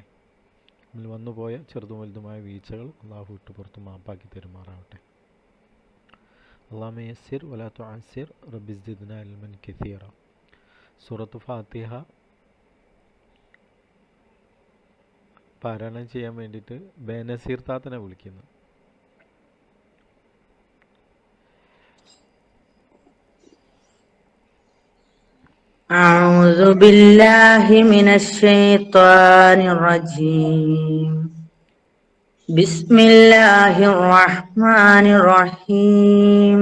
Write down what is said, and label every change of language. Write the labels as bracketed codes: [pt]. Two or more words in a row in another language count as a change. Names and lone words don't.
[ml] അതിൽ വന്നുപോയ ചെറുതും വലുതുമായ വീഴ്ചകൾ അള്ളാഹു വിട്ടുപുറത്ത് മാപ്പാക്കി തരുമാറാവട്ടെ. [ar] اللهم يسر ولا تعسر ربي زدنا علما كثيرا. [ml] സൂറത്ത് ഫാത്തിഹ പാരായണം ചെയ്യാൻ വേണ്ടിയിട്ട് ബേനസീർ താത്തനെ വിളിക്കുന്നു. [ar] أعوذ بالله من الشيطان الرجيم. بسم الله الرحمن الرحيم.